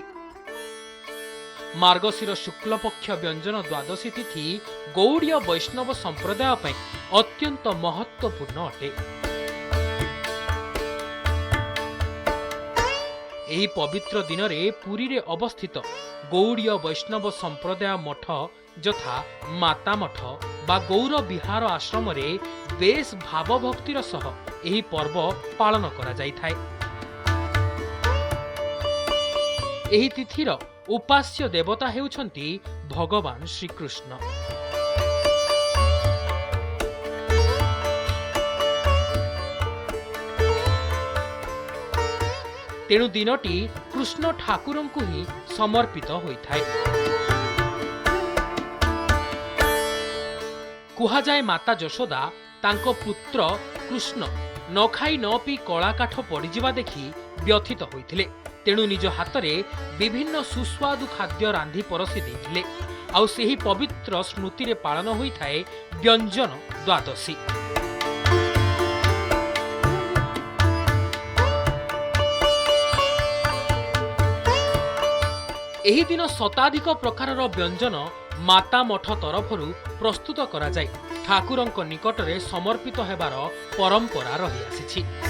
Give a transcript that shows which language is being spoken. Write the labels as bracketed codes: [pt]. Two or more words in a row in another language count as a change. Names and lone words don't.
[or] ମାର୍ଗଶିର ଶୁକ୍ଳ ପକ୍ଷ ବ୍ୟଞ୍ଜନ ଦ୍ୱାଦଶୀ ତିଥି ଗୌଡ଼ୀୟ ବୈଷ୍ଣବ ସମ୍ପ୍ରଦାୟ ପାଇଁ ଅତ୍ୟନ୍ତ ମହତ୍ତ୍ୱପୂର୍ଣ୍ଣ ଅଟେ। ଏହି ପବିତ୍ର ଦିନ ରେ ପୁରୀ ରେ ଅବସ୍ଥିତ ଗୌଡ଼ୀୟ ବୈଷ୍ଣବ ସମ୍ପ୍ରଦାୟ ମଠ ଯଥା ମାତା ମଠ ବା ଗୌର ବିହାର ଆଶ୍ରମ ରେ ବେଶ ଭାବ ଭକ୍ତିର ସହ ଏହି ପର୍ବ ପାଳନ କରା ଯାଇ ଥାଏ। ଏହି ତିଥିର ଉପାସ୍ୟ ଦେବତା ହେଉଛନ୍ତି ଭଗବାନ ଶ୍ରୀକୃଷ୍ଣ। ତେଣୁ ଦିନଟି କୃଷ୍ଣ ଠାକୁରଙ୍କୁ ହିଁ ସମର୍ପିତ ହୋଇଥାଏ। କୁହା ଯାଏ ମାତା ଯଶୋଦା ତାଙ୍କ ପୁତ୍ର କୃଷ୍ଣ ନ ଖାଇ ନ ପି କଳା କାଠ ପଡ଼ିଯିବା ଦେଖି ବ୍ୟଥିତ ହୋଇଥିଲେ। ତେଣୁ ନିଜ ହାତରେ ବିଭିନ୍ନ ସୁସ୍ୱାଦୁ ଖାଦ୍ୟ ରାନ୍ଧି ପରସି ଦେଇଥିଲେ। ଆଉ ସେହି ପବିତ୍ର ସ୍ମୃତି ରେ ପାଳନ ହୋଇଥାଏ ବ୍ୟଞ୍ଜନ ଦ୍ୱାଦଶୀ। ଏହି ଦିନ ଶତାଧିକ ପ୍ରକାରର ବ୍ୟଞ୍ଜନ ମାତା ମଠ ତରଫରୁ ପ୍ରସ୍ତୁତ କରା ଯାଏ ଠାକୁରଙ୍କ ନିକଟରେ ସମର୍ପିତ ହେବାର ପରମ୍ପରା ରହି ଆସିଛି।